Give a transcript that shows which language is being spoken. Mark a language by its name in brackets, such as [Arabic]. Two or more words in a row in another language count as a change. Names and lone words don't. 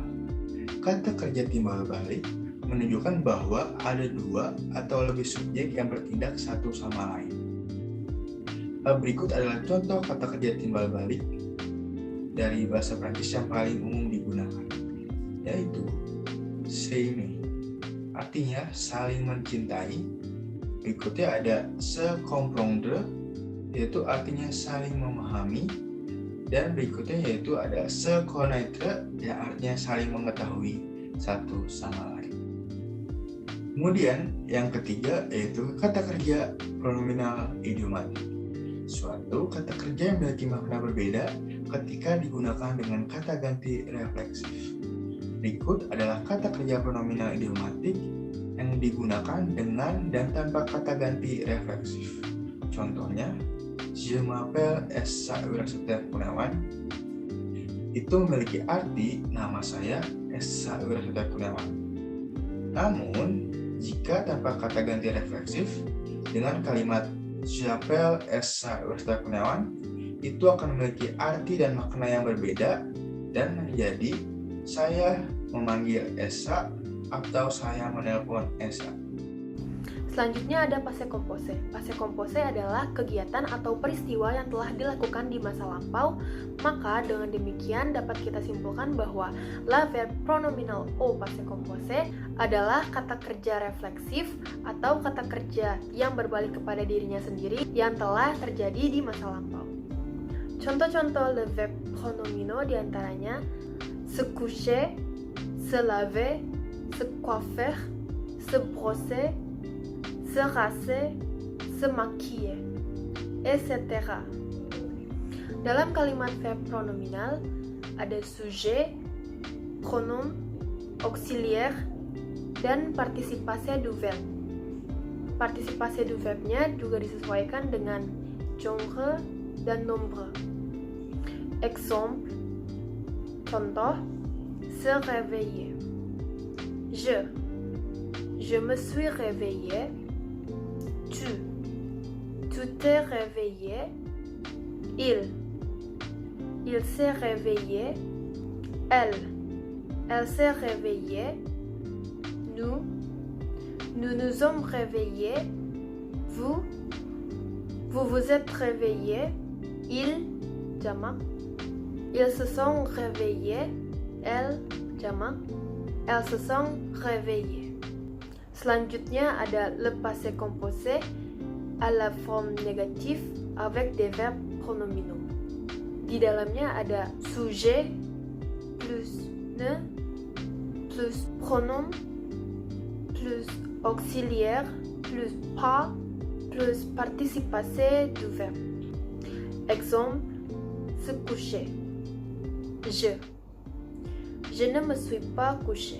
[Indonesian] Kata kerja timbal balik menunjukkan bahwa ada dua atau lebih subjek yang bertindak satu sama lain. Berikut adalah contoh kata kerja timbal balik dari bahasa Prancis yang paling umum digunakan, yaitu s'aimer, artinya saling mencintai. Berikutnya ada [French] se comprendre, [Indonesian] yaitu artinya saling memahami. Dan berikutnya yaitu ada [French] se connaître, [Indonesian] yang artinya saling mengetahui satu sama lain. Kemudian yang ketiga yaitu kata kerja pronominal idiomatik. Suatu kata kerja yang memiliki makna berbeda ketika digunakan dengan kata ganti refleksif. Berikut adalah kata kerja pronominal idiomatik yang digunakan dengan dan tanpa kata ganti refleksif. Contohnya, [French] je m'appelle Esa Wirasuta Kurniawan. [Indonesian] Itu memiliki arti nama saya Esa Wirasuta Kurniawan. Namun, jika tanpa kata ganti refleksif dengan kalimat J'appelle Esa Wirasuta Kurniawan, itu akan memiliki arti dan makna yang berbeda dan menjadi saya memanggil Esa atau saya menelpon Esa. Selanjutnya ada [French] passé composé. Passé composé [Indonesian] adalah kegiatan atau peristiwa yang telah dilakukan di masa lampau. Maka dengan demikian dapat kita simpulkan bahwa [French] la verbe pronominal au passé composé [Indonesian] adalah kata kerja refleksif atau kata kerja yang berbalik kepada dirinya sendiri yang telah terjadi di masa lampau. Contoh-contoh [French] le verbe pronominaux [Indonesian] diantaranya [French] se coucher, se laver, se coiffer, se brosser, se raser, se maquiller, etc. [Indonesian] Dalam kalimat [French] verb pronominal [Indonesian] ada [French] sujet, pronom, auxiliaire, [Indonesian] dan partisipasi [French] du verbe. [Indonesian] Partisipasi [French] du verbe- [Indonesian] nya juga disesuaikan dengan genre dan nombre. [French] Exemple, contoh, se réveiller. Je me suis réveillé. Tu t'es réveillé. Il s'est réveillé. Elle s'est réveillée. Nous nous sommes réveillés. Vous vous êtes réveillés. Jamak. Ils se sont réveillés. [Indonesian] Jamak. [French] Elles se sont réveillées. [Indonesian] Selanjutnya ada [French] le passé composé à la forme négative avec des verbes pronominaux. [Indonesian] Di dalamnya ada [French] sujet plus ne plus pronom plus auxiliaire plus pas plus participation du verbe. Exemple, se coucher. Je ne me suis pas couché.